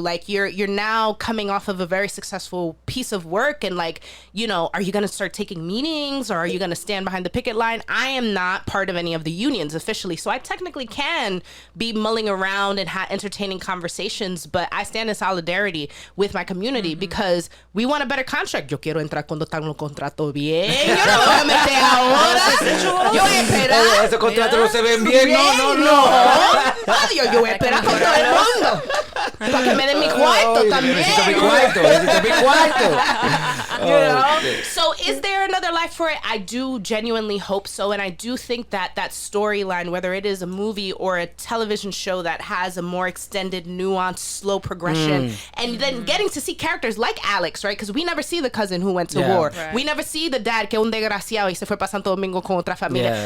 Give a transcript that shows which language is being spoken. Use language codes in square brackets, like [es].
[en] Like, you're now coming off of a very successful piece of work, and like, are you going to start taking meetings, or are you going to stand behind the picket line? I am not part of any of the unions officially, so I technically can be mulling around and entertaining conversations, but I stand in solidarity with my community because we want a better contract. [es] Yo quiero entrar cuando están los contratos bien. Yo no me voy a meter ahora. Yo voy a esperar. Ese contrato no se ven bien. No. Adiós, yo voy a esperar con todo el mundo. Para que me den mi cuarto también. Necesito mi cuarto. [en] So is there another life for it? I do genuinely hope so. And I do think that storyline, whether it is a movie or a television show that has a more extended, nuanced, slow progression, and then getting to see characters like Alex, right? Because we never see the cousin who went to war. Right. We never see the dad [es] que un desgraciado y se fue para Santo Domingo con otra familia.